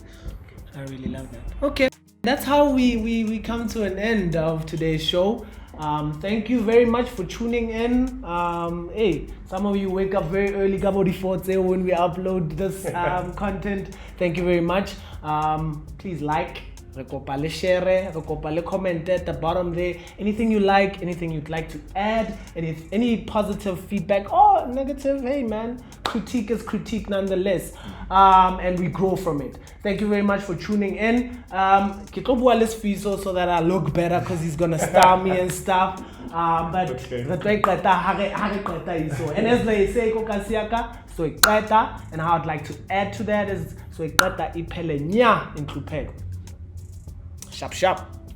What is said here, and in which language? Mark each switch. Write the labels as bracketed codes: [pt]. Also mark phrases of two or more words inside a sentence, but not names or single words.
[en] Okay, that's how we come to an end of today's show. Thank you very much for tuning in. Hey, some of you wake up very early when we upload this content. Thank you very much. Please like, [st] Re kopa le share, re kopa le comment [en] at the bottom there. Anything you like, anything you'd like to add, any positive feedback or negative, hey man, critique is critique nonetheless. And we grow from it. Thank you very much for tuning in. [st] Ke tlo bua le [en] Sifiso so that I look better because he's gonna star me and stuff. But and as they say, so and how I'd like to add to that is so [st] ipele nya inklupeko. [en] Sharp sharp.